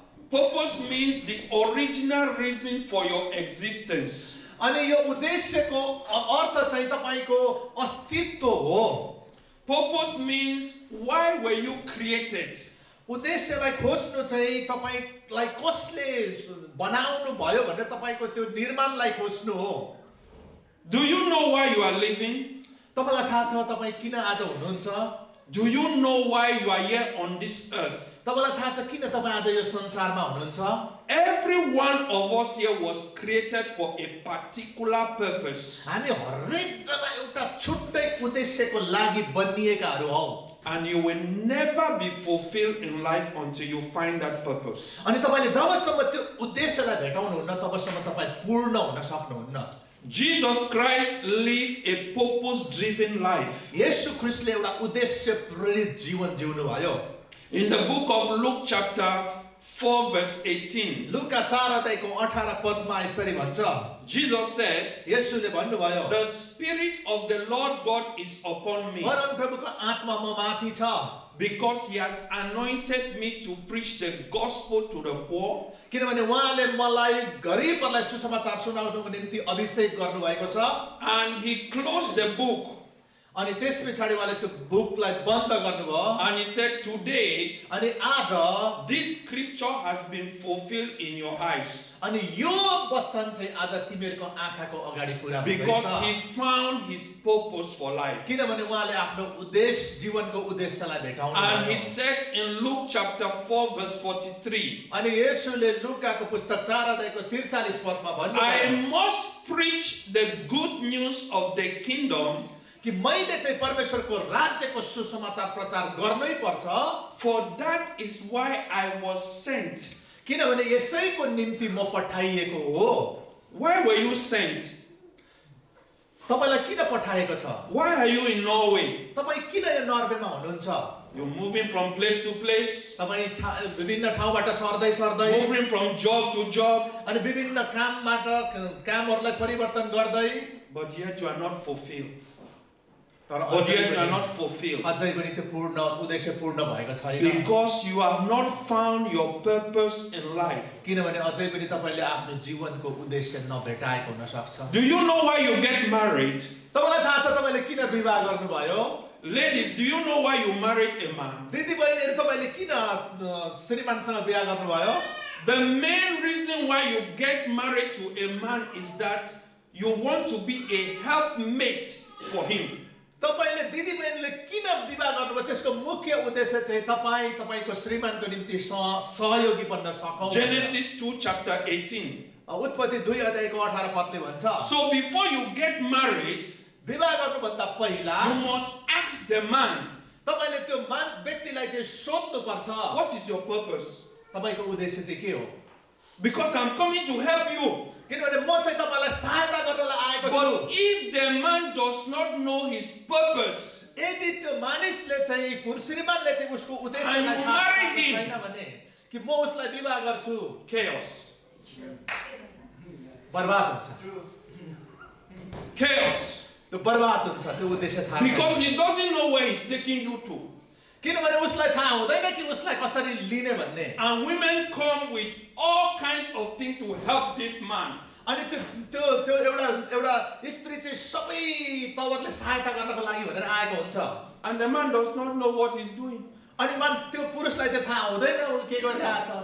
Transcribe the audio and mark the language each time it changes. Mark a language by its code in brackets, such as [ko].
[en] Purpose means the original reason for your existence. [ne] अनि यो उद्देश्यको अर्थ चाहिँ तपाईको अस्तित्व हो। [en] Purpose means why were you created? [ne] उद्देश्यलाई खोज्नु चाहिँ तपाईलाई कसले बनाउनु भयो भनेर तपाईको त्यो निर्माणलाई खोज्नु हो। [en] Do you know why you are living? [ne] तपाईलाई थाहा छ तपाई किन आज हुनुहुन्छ? [en] Do you know why you are here on this earth? [ne] तपाईलाई थाहा छ किन तपाई आज यो संसारमा हुनुहुन्छ? [en] Every one of us here was created for a particular purpose. [ne] हामी हरेक जना एउटा छुट्टै उद्देश्यको लागि बनिएकाहरू हौ। [en] And you will never be fulfilled in life until you find that purpose. [ne] अनि तपाईले जबसम्म त्यो उद्देश्यलाई भेटाउनुहुन्न तबसम्म तपाई पूर्ण हुन सक्नुहुन्न। [en] Jesus Christ lived a purpose-driven life. [ne] येशू ख्रीष्टले एउटा उद्देश्य प्रेरित जीवन जिउनु भयो. [en] In the book of Luke chapter 4 verse 18, [ne] लुका 4 अध्यायको 18 पदमा यसरी भन्छ. [en] Jesus said, [ne] येशूले भन्नुभयो, [en] "The Spirit of the Lord God is upon me, [ne] परमप्रभुको आत्मा म माथि छ, [en] because He has anointed me to preach the gospel to the poor. [ne] किनभने उहाँले मलाई गरिबहरूलाई सुसमाचार सुनाउनको निम्ति अभिषेक गर्नुभएको छ." [en] And He closed the book [ne] अनि त्यसपछि उहाँले त्यो बुकलाई बन्द गर्नुभयो. [en] and He said, "Today, [ne] अनि आज [en] this scripture has been fulfilled in your eyes." [ne] अनि यो वचन चाहिँ आज तिमीहरूको आँखाको अगाडि पुरा [en] Because [ne] हुँदैछ. [en] He found His purpose for life. [ne] किनभने उहाँले आफ्नो उद्देश्य जीवनको उद्देश्यलाई भेटाउनु [en] And He [ne] भयो. [en] said in Luke chapter 4 verse 43, [ne] अनि येशूले लुकाको पुस्तक 4 अध्यायको 43 पदमा [en] "I [ne] भन्नुभयो [en] must preach the good news of the kingdom, [ne] कि मैले चाहिँ परमेश्वरको राज्यको सुसमाचार प्रचार गर्नै पर्छ, [en] for that is why I was sent." [ne] किनभने यसैको निम्ति म पठाइएको हो. [en] Why were you sent? [ne] तपाईलाई किन पठाएको छ? [en] Why are you in Norway? [ne] तपाईँ किन यो नर्वेमा हुनुहुन्छ? [en] You're moving from place to place, [ne] तपाईँ विभिन्न ठाउँबाट सर्दै सर्दै [en] moving from job to job, [ne] अनि विभिन्न कामबाट कामहरूलाई परिवर्तन गर्दै, [en] but yet you are not fulfilled. [ne] तर [en] But [ne] अझै [en] yet you are [ne] पनि [en] not fulfilled. [ne] त्यो पूर्ण उद्देश्य पूर्ण भएको छैन. [en] Because you have not found your purpose in life. [ne] किनभने अझै पनि तपाईले आफ्नो जीवनको उद्देश्य नभेटाएको हुन सक्छ. [en] Do you know why you get married? [ne] तपाईलाई थाहा छ तपाईले किन विवाह गर्नुभयो? [en] Ladies, do you know why you married a man? [ne] दिदी बहिनीहरु तपाईले किन श्रीमानसँग बिहे गर्नुभयो? [en] The main reason why you get married to a man is that you want to be a helpmate for him. [ne] तपाईले दिदी बहिनीले किन विवाह गर्नुभयो त्यसको मुख्य उद्देश्य चाहिँ तपाईको श्रीमानको निम्ति सहयोगी बन्न सकौं. [en] Genesis 2 chapter 18. [ne] उत्पत्ति 2 अध्यायको 18 पदले भन्छ. [en] So before you get married, [ne] विवाह गर्नुभन्दा पहिला [en] you must ask the man, [ne] तपाईले त्यो व्यक्तिलाई चाहिँ सोध्नु पर्छ. [en] what is your purpose? [ne] तपाईको उद्देश्य चाहिँ के हो? [en] Because I'm coming to help you. [ne] किनभने म चाहिँ तपाईलाई सहायता गर्नलाई आएको छु. [en] But if the man does not know his purpose, [ne] यदि त्यो मानिसले चाहिँ श्रीमानले चाहिँ उसको उद्देश्यलाई [en] And you [ne] थाहा [en] marry him. [ne] छैन भने कि म उसलाई विवाह गर्छु, [en] chaos. [ne] बर्बाद हुन्छ. [en] Chaos. [ne] त्यो बर्बाद हुन्छ त्यो उद्देश्य थाहा [en] Because [ne] छैन. [en] he doesn't know where he's taking you to. [ne] किनभने उसलाई थाहा हुँदैन कि उसलाई कसरी लिने भन्ने. [en] And women come with all kinds of things to help this man. [ne] अनि त्यो एउटा स्त्री चाहिँ सबै तवरले सहायता गर्नको लागि भनेर आएको हुन्छ. [en] And the man does not know what he's doing. [ne] अनि त्यो पुरुषलाई चाहिँ थाहा हुँदैन उ के गरिरहेको छ.